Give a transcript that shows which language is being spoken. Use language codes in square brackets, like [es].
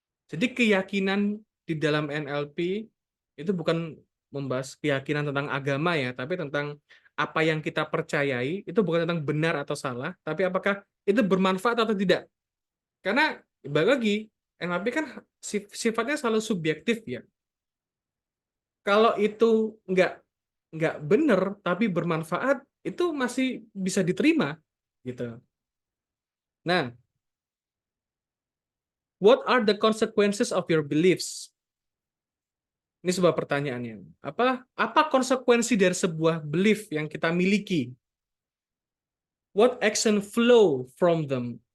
[id] Jadi keyakinan di dalam NLP itu bukan membahas keyakinan tentang agama, ya, tapi tentang apa yang kita percayai, itu bukan tentang benar atau salah, tapi apakah itu bermanfaat atau tidak. Karena balik lagi, NLP kan sifatnya selalu subjektif, ya. Kalau itu nggak benar tapi bermanfaat, itu masih bisa diterima gitu. Nah, [en] what are the consequences of your beliefs? [id] Ini sebuah pertanyaannya. Apa konsekuensi dari sebuah belief yang kita miliki? [en] What action flow from them?